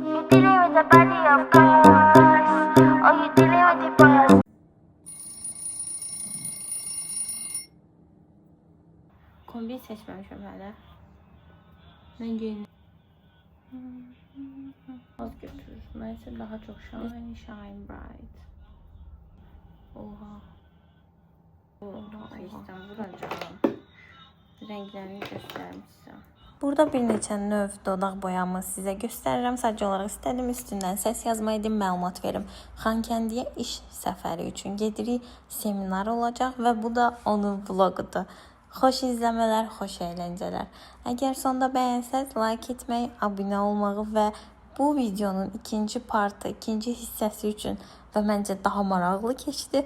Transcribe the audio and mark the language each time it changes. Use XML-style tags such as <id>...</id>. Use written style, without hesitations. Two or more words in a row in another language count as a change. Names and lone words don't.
<en>dealing with the body of course. Oh, you dealing with the boy.</en> <tr>Kombi seçmemişim hala. Ben giyindim. Az götürür. Neyse daha çok</tr> <en>shine bright.</en> <tr>Oha. Oha. İstanbul'dan canım. Renklerini göstereyim size.</tr> <az>Burada bir neçə növ dodaq boyamı sizə göstərirəm. Sadəcə olaraq istədim üstündən səs yazma edim, məlumat verim. Xankəndiyə iş səfəri üçün gedirik. Seminar olacaq və bu da onun vlogudur. Xoş izləmələr, xoş əyləncələr. Əgər sonda bəyənsəz, like etməyi, abunə olmağı və bu videonun ikinci partı, ikinci hissəsi üçün və məncə daha maraqlı keçdi.</az>